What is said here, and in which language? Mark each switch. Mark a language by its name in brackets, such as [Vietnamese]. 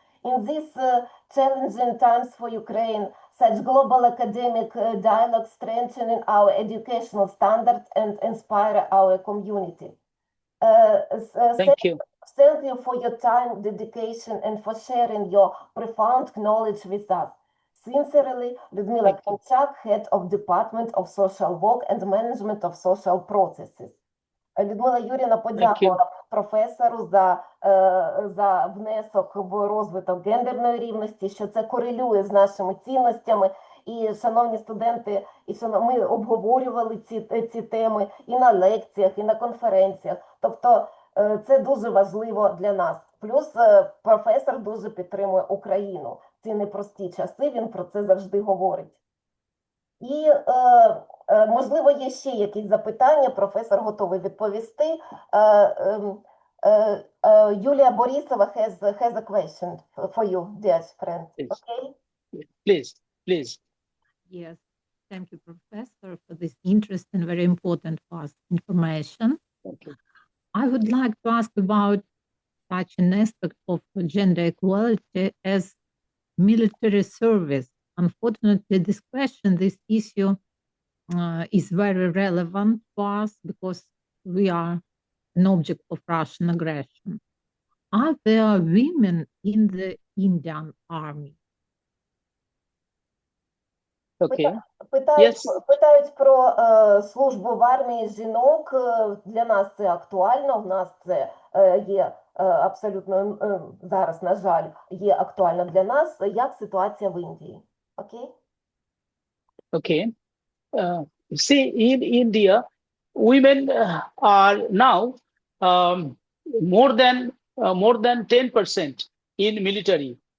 [English] In these challenging times for Ukraine, such global academic dialogue strengthening our educational standards and inspire our community. Thank you for your time, dedication, and for sharing your profound knowledge with us. Sincerely, Людмила Кінчак, Head of Department of Social Work and Management of Social Processes. [Ukrainian] Людмила Юріївна подякувала професору за внесок в розвиток гендерної рівності, що це корелює з нашими цінностями. І, шановні студенти, ми обговорювали ці теми і на лекціях, і на конференціях. Тобто це дуже важливо для нас. Плюс професор дуже підтримує Україну. В ці непрості часи він про це завжди говорить. І, можливо, є ще якісь запитання, професор готовий відповісти. [English] Yulia Borisova has a question for you, dear friend. Please. Okay? Please. Yes, thank you, Professor, for this interesting, very important for us information. Okay. I would like to ask about such an aspect of gender equality as military service. Unfortunately, this issue is very relevant for us because we are an object of Russian aggression. Are there women in the Indian army? Okay. [Ukrainian] Питають, [English] Yes. [Ukrainian] питають про службу в армії жінок. Для нас це актуально, в нас це є абсолютно зараз, на жаль, є актуально для нас. Як ситуація в Індії? Окей? [English] Okay. See, in India, women are now more than 10% in military.